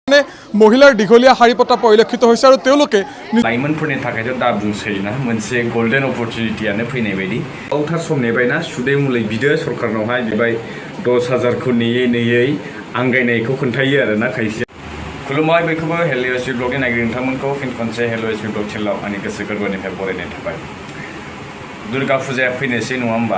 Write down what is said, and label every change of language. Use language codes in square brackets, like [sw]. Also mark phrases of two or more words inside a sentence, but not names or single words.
[as] মহিলাৰ দীঘলীয়া শাৰী পতা পৰিলক্ষিত হৈছে আৰু তেওঁলোকে [brx] लाइमोनफोरनि थाखायथ' दा बुंसैना मोनसे [en] golden opportunity [brx] फैनाय बायदि गोबावथार सम नेबायना सुदै मुलै बिदो सरकारनावहाय बेबाय 10,000 खौ नेयै आंगायनायखौ खोन्थायो आरोना खायसे खुलुमबाय बयखौबो हेल' एसबि ब्लगनि नायगिरि नोंथांमोनखौ फिन खनसे हेल' एसबि ब्लग चेनेलाव आंनि गोसो गोरबोनिफ्राय बरायनाय थाबाय दुर्गा फुजाया फैनोसै नङा होमबा